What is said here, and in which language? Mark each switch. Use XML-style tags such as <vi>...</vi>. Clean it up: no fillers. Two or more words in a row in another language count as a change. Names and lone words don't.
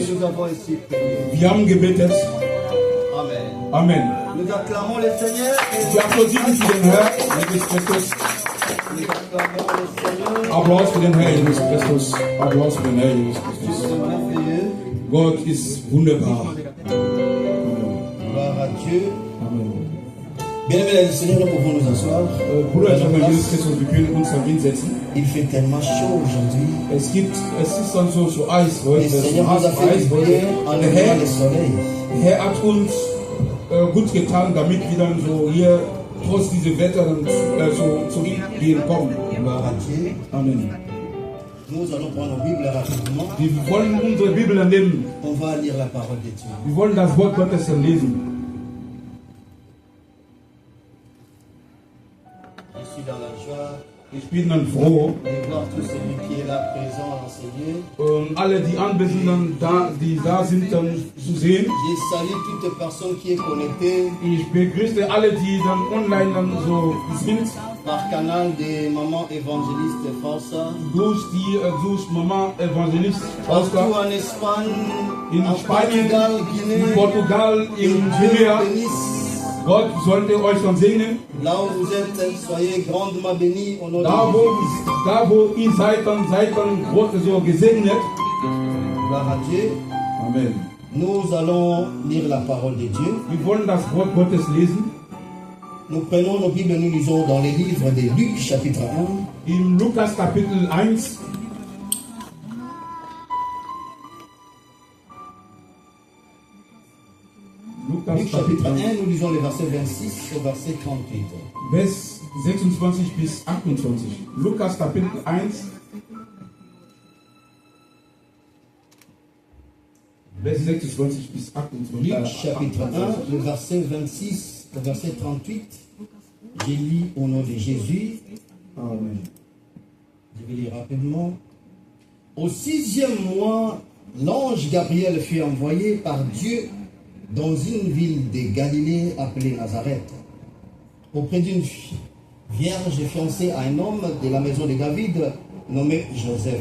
<de>Wir haben gebetet. Amen. Wir applaudieren für den Herrn Jesus Christus. Applaus für den Herrn Jesus Christus. Applaus für den Herrn Jesus Christus. Gott ist wunderbar.</de> <fr>Gloire à Dieu. Amen. Bien-aimés du Seigneur, nous pouvons nous asseoir. Il fait tellement chaud aujourd'hui.</fr> <de>Es ist dann so Eis heute.</de> <fr>Le Seigneur nous a fait du bien en levant le soleil.</fr> <de>Der Herr hat uns gut getan, damit wir dann so hier trotz dieser Wetter dann zurückgehen kommen.</de> <fr>Gloire à Dieu. Amen. Nous allons prendre nos Bibles rapidement.</fr> <de>Wir wollen unsere Bibel nehmen.</de> <fr>On va lire la parole de Dieu.</fr> <de>Wir wollen das Wort Gottes lesen.</de> <fr>Je suis dans la joie</fr> <de>Ich bin dann froh,</de> <fr>de voir tout celui qui est là présent en ce lieu.</fr> <de>alle die Anwesenden, die da sind, dann zu sehen.</de> <fr>Je salue toute personne qui est connectée</fr> <de>Ich begrüße alle, die dann online dann so sind.</de> <fr>par canal de Maman Évangéliste Faussa.</fr> <de>Durch Mama Evangelist</de> <fr>Partout Fausta en Espagne,</fr> <de>in</de> <fr>en</fr> <de>Spanien, Portugal, in</de> <fr>Guinée.</fr> <de>Portugal, in</de> <fr>Dieu</fr> <de>Guinea.</de> <fr>bénisse.</fr> <de>Gott sollte euch dann segnen.</de> <fr>Là où vous êtes, soyez grandement bénis au nom de</fr> <de>Da</de> <fr>Jésus.</fr> <de>wo ihr seid dann Gott so gesegnet.</de> <fr>Gloire à Dieu. Amen. Nous allons lire la parole de Dieu.</fr> <de>Wir wollen das Wort Gottes lesen.</de> <fr>Nous prenons nos Bibles, nous lisons dans les livres de Luc, chapitre 1.</fr> <de>Im Lukas Kapitel 1.</de> <fr>Luc, chapitre 1, nous lisons les versets 26 au verset 38.</fr> <de>Vers 26 bis 28. Lukas Kapitel 1. Vers 26 bis 28.</de> <fr>Luc, chapitre 1, le verset 26 au verset 38. J'ai lu au nom de Jésus. Amen. Je vais lire rapidement. Au 6e mois, l'ange Gabriel fut envoyé par Dieu dans une ville de Galilée appelée Nazareth, auprès d'une vierge fiancée à un homme de la maison de David nommé Joseph.</fr>